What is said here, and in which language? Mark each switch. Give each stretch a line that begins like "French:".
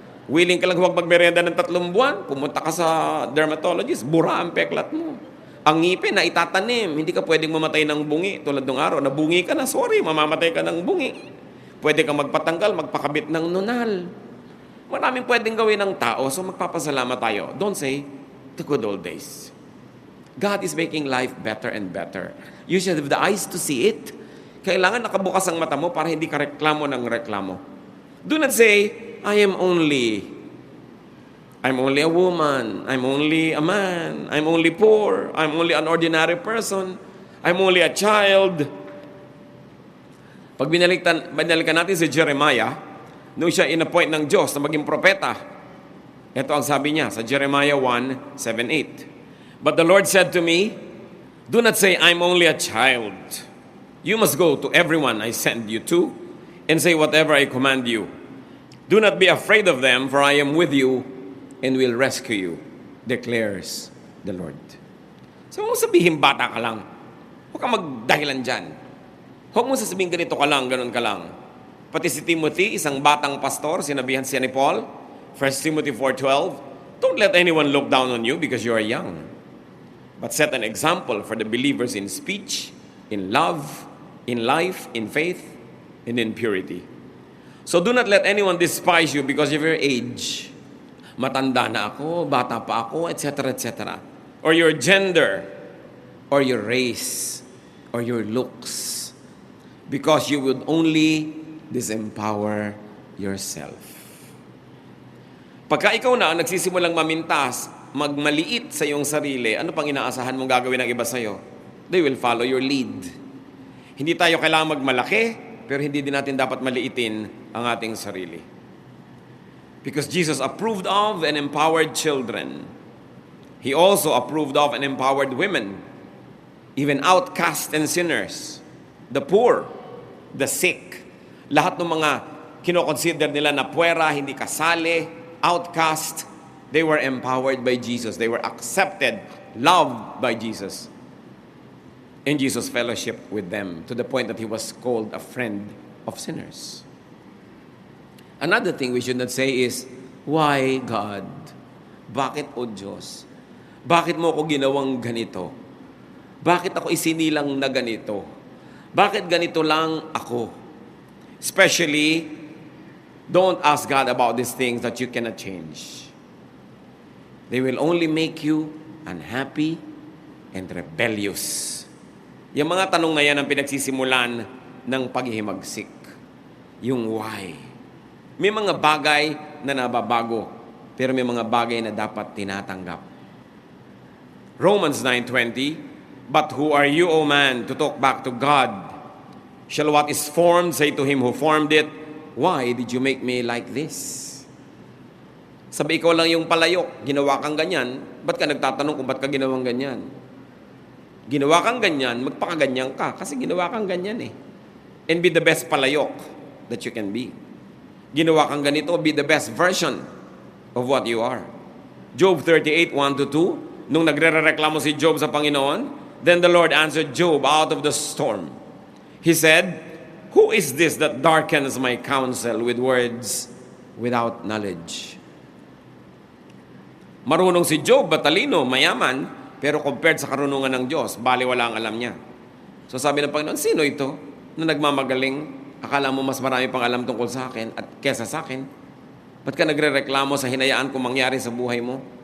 Filipino: Willing ka lang huwag magmerenda ng 3 buwan, pumunta ka sa dermatologist, bura ang peklat mo. Ang ngipin na itatanim, hindi ka pwedeng mamatay ng bungi. Tulad ng araw, nabungi ka na, sorry, mamamatay ka ng bungi. Pwede kang magpatanggal, magpakabit ng nunal. Maraming pwedeng gawin ng tao, so magpapasalamat tayo.
English: Don't say, the good old days. God is making life better and better. You should have the eyes to see it.
Filipino: Kailangan nakabukas ang mata mo para hindi ka reklamo ng reklamo.
English: Do not say, I'm only a woman. I'm only a man. I'm only poor. I'm only an ordinary person. I'm only a child.
Filipino: Pag binalikan natin si Jeremiah, nung siya inappoint ng Diyos na maging propeta, ito ang sabi niya sa Jeremiah 1:7-8.
English: But the Lord said to me, do not say, I'm only a child. You must go to everyone I send you to and say whatever I command you. Do not be afraid of them, for I am with you and will rescue you, declares the Lord.
Filipino: So, huwag mo sabihin bata ka lang. Huwag kang magdahilan dyan. Huwag mo sasabihin ganito ka lang, ganun ka lang. Pati si Timothy, isang batang pastor, sinabihan siya ni Paul,
English: 1 Timothy 4:12, don't let anyone look down on you because you are young, but set an example for the believers in speech, in love, in life, in faith, and in purity. So do not let anyone despise you because of your age.
Filipino: Matanda na ako, bata pa ako,
English: etc., etc. Or your gender, or your race, or your looks. Because you would only disempower yourself.
Filipino: Pagka ikaw na nagsisimulang mamintas, magmaliit sa iyong sarili, ano pang inaasahan mong gagawin ng iba sa'yo?
English: They will follow your lead.
Filipino: Hindi tayo kailangan magmalaki, pero hindi din natin dapat maliitin ang ating sarili.
English: Because Jesus approved of and empowered children. He also approved of and empowered women, even outcasts and sinners, the poor, the sick.
Filipino: Lahat ng mga kinoconsider nila na puwera, hindi kasali, outcast,
English: they were empowered by Jesus. They were accepted, loved by Jesus. And Jesus fellowship with them to the point that he was called a friend of sinners. Another thing we should not say is, why God?
Filipino: Bakit o Diyos? Bakit mo ako ginawang ganito? Bakit ako isinilang na ganito? Bakit ganito lang ako?
English: Especially, don't ask God about these things that you cannot change. They will only make you unhappy and rebellious.
Filipino: Yung mga tanong na yan ang pinagsisimulan ng paghihimagsik. Yung why. May mga bagay na nababago, pero may mga bagay na dapat tinatanggap.
English: Romans 9:20, but who are you, O man, to talk back to God? Shall what is formed say to him who formed it, why did you make me like this?
Filipino: Sabi, ikaw lang yung palayok, ginawa kang ganyan, ba't ka nagtatanong kung ba't ka ginawang ganyan? Ginawa kang ganyan, magpakaganyan ka, kasi ginawa kang ganyan eh.
English: And be the best palayok that you can be.
Filipino: Ginawa kang ganito,
English: be the best version of what you are. Job 38:1-2,
Filipino: nung nagre-reklamo si Job sa Panginoon,
English: then the Lord answered Job out of the storm. He said, who is this that darkens my counsel with words without knowledge?
Filipino: Marunong si Job, matalino, mayaman, pero compared sa karunungan ng Diyos, baliwala ang alam niya. So sabi ng Panginoon, sino ito na nagmamagaling Akala mo mas marami pang alam tungkol sa akin at kesa sa akin. Ba't ka nagre-reklamo sa hinayaan ko mangyari sa buhay mo?